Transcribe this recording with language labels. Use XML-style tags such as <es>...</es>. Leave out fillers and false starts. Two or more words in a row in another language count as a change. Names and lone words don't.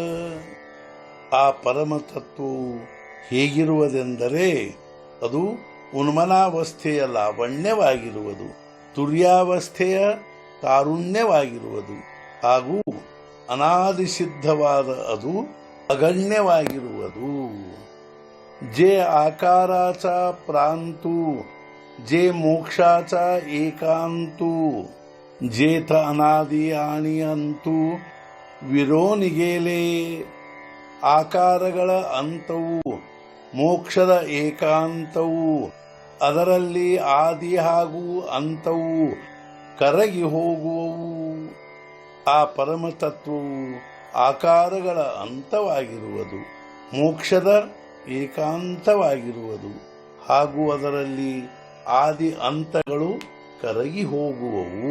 <kn>ಆ ಪರಮತತ್ವವು ಹೇಗಿರುವುದೆಂದರೆ ಅದು ಉನ್ಮನಾವಸ್ಥೆಯ ಲಾವಣ್ಯವಾಗಿರುವುದು, ತುರ್ಯಾವಸ್ಥೆಯ ತಾರುಣ್ಯವಾಗಿರುವುದು, ಹಾಗೂ ಅನಾದಿಸಿದ್ಧವಾದ ಅದು अगण्यವಾಗಿರುವುದು।</kn> <mr>जे आकाराचा प्रांतू जे मोक्षाचा एकांतू जेथ अनादि आणि अंतू ವಿರೋನಿ गेले।</mr> <kn>ಆಕಾರಗಳ ಅಂತವು, ಮೋಕ್ಷದ ಏಕಾಂತವು, ಅದರಲ್ಲಿ ಆದಿ ಹಾಗೂ ಅಂತವು ಕರಗಿ ಹೋಗುವವು। ಆ ಪರಮತತ್ವವು ಆಕಾರಗಳ ಅಂತವಾಗಿರುವುದು, ಮೋಕ್ಷದ ಏಕಾಂತವಾಗಿರುವುದು ಹಾಗೂ ಅದರಲ್ಲಿ ಆದಿ ಅಂತಗಳು ಕರಗಿ ಹೋಗುವವು.</kn>